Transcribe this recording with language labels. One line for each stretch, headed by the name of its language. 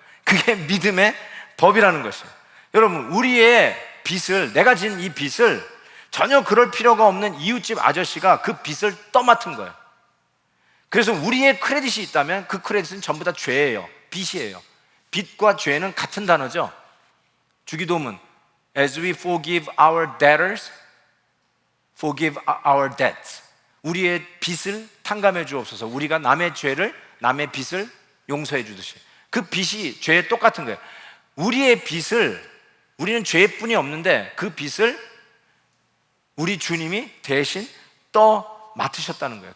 Korean: 그게 믿음의 법이라는 것이에요. 여러분, 우리의 빚을, 내가 진 이 빚을 전혀 그럴 필요가 없는 이웃집 아저씨가 그 빚을 떠맡은 거예요. 그래서 우리의 크레딧이 있다면 그 크레딧은 전부 다 죄예요. 빚이에요. 빚과 죄는 같은 단어죠.
English: 주기도문 As we forgive our debtors, forgive our debts.
Korean: 우리의 빚을 탕감해 주옵소서. 우리가 남의 죄를, 남의 빚을 용서해 주듯이. 그 빚이 죄에 똑같은 거예요. 우리의 빚을, 우리는 죄뿐이 없는데 그 빚을 우리 주님이 대신 맡으셨다는 거예요.